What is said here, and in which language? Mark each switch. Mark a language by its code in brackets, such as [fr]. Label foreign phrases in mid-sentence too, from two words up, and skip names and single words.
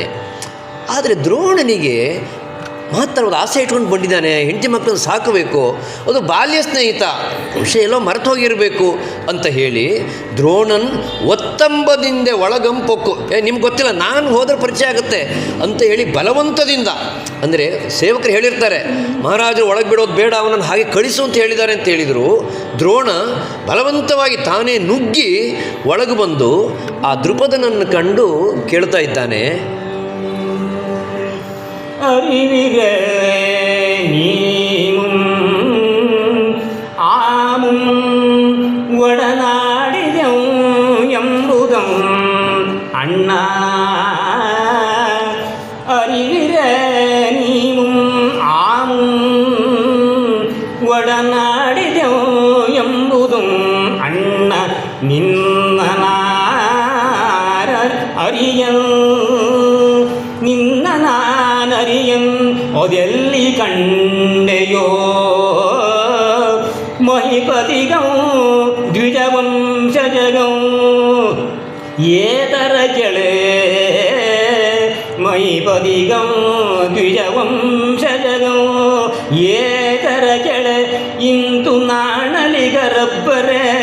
[kn] ಆದರೆ ದ್ರೋಣನಿಗೆ ಮಾತ್ರ ಒಂದು ಆಸೆ ಇಟ್ಕೊಂಡು ಬಂದಿದ್ದಾನೆ, ಹೆಂಡತಿ ಮಕ್ಕಳನ್ನು ಸಾಕಬೇಕು, ಅದು ಬಾಲ್ಯ ಸ್ನೇಹಿತ, ವಿಷಯ ಎಲ್ಲೋ ಮರೆತು ಹೋಗಿರಬೇಕು ಅಂತ ಹೇಳಿ ದ್ರೋಣನ್ ಒತ್ತಂಬದಿಂದ ಒಳಗಂಪೊಕ್ಕು, ನಿಮ್ಗೆ ಗೊತ್ತಿಲ್ಲ ನಾನು ಹೋದ್ರೆ ಪರಿಚಯ ಆಗುತ್ತೆ ಅಂತ ಹೇಳಿ ಬಲವಂತದಿಂದ, ಅಂದರೆ ಸೇವಕರು ಹೇಳಿರ್ತಾರೆ ಮಹಾರಾಜರು ಒಳಗೆ ಬಿಡೋದು ಬೇಡ, ಅವನನ್ನು ಹಾಗೆ ಕಳಿಸು ಅಂತ ಹೇಳಿದ್ದಾರೆ ಅಂತ ಹೇಳಿದರು. ದ್ರೋಣ ಬಲವಂತವಾಗಿ ತಾನೇ ನುಗ್ಗಿ ಒಳಗೆ ಬಂದು ಆ ದೃಪದನನ್ನು ಕಂಡು ಕೇಳ್ತಾ ಇದ್ದಾನೆ, ಅರಿವಿಕೆ ನೀಮುಂ ಆಮುಂ ಒಡನಾಡಿದಂ ಎಂಬುದಂ ಅಣ್ಣಾ, ಅರಿವಿಕೆ ನೀಮುಂ ಆಮುಂ ಒಡನಾಡಿದಂ ಎಂಬುದುಂ ಅಣ್ಣಾ, ನಿನ್ನನಾರ್ ಅರಿಯಲ್ ನಿನ್ನನಾನರಿಯಂ ಅದೆಲ್ಲಿ ಕಂಡೆಯೋ, ಮಹಿಪತಿಗಂ ದ್ವಿಜವಂಶಜಗಂ ಏತರ ಕೆಳೆ, ಮಹಿಪತಿಗಂ ದ್ವಿಜವಂಶಜಗಂ ಏತರ ಕೆಳೆ, ಇಂತು ನಾಣಲಿಗರಬ್ಬರೇ